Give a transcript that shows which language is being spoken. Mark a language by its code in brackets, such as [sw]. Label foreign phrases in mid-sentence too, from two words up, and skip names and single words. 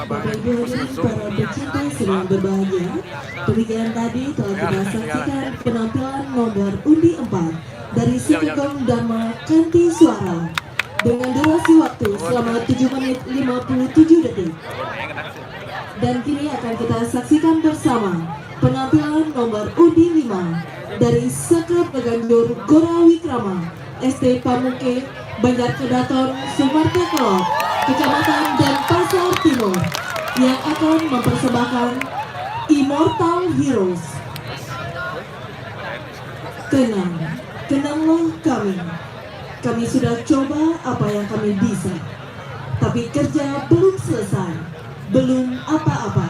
[id] Bapak Ibu hadirin para pecinta sedang berbahagia, demikian tadi telah kita saksikan penampilan nomor undi 4 dari Sukong Dharma Kanti Suara dengan durasi waktu selama 7 menit 57 detik. Dan kini akan kita saksikan bersama penampilan nomor undi 5 dari Sekap Beganjur Gora Wikrama ST Pamuke Banjar Kedaton Sumarta Kelot Kecamatan Denpasar Timur yang akan mempersembahkan Immortal Heroes. Kenanglah kami. Kami sudah coba apa yang kami bisa, tapi kerja belum selesai, belum apa-apa.